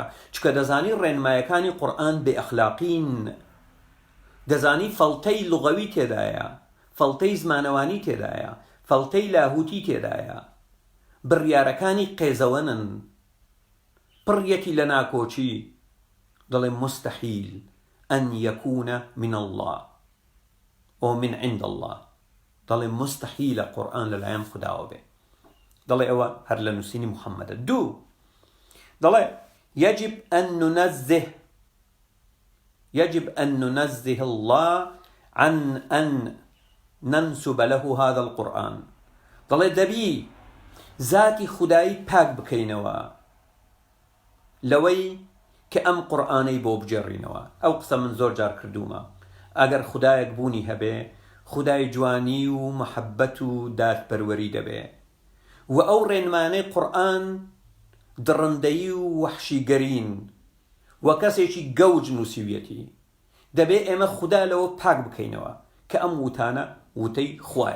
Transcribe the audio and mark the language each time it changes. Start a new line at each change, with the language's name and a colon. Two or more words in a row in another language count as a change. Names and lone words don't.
Central Kurdish: چکە دەزانی ڕێنمایەکانی قورئان بێ ئەخلاقین، دەزانی فەڵتەی لوغەوی تێدایە، فەڵتەی زمانەوانی تێدایە، فەڵتەی لاهوتی تێدایە، بڕیارەکانی قێزەوەنن، پڕیەتی لە ناکۆچی.
Arabic: دەڵێ مستەحیل ئەن یەکونە من الله ئۆ من عند الله،
Central Kurdish: دەڵێ مستەحیلە قورئان لەلایەن خوداوە بێ. دەڵێ ئەوە هەر لە نووسینی محەممەدە. دوو دەڵێ
Arabic: يجب أن ننزه الله عن أن ننسب له هذا القرآن.
Central Kurdish: دەڵێ دەبی ذاتی خودایی پاک بکەینەوە لەوەی کە ئەم قورئانەی بۆ بجێڕینەوە. ئەو قسە من زۆر جار کردومە، ئەگەر خودایەک بوونی هەبێ، خودای جوانی و محەبەت و دادپەروەری دەبێ، و ئەو ڕێنمانەی قورئان دڕندەیی و وەحشیگەرین و کەسێکی گەوج نووسیویەتی، دەبێ ئێمە خودا لەوە پاک بکەینەوە کە ئەم وتانە وتەی خوایە.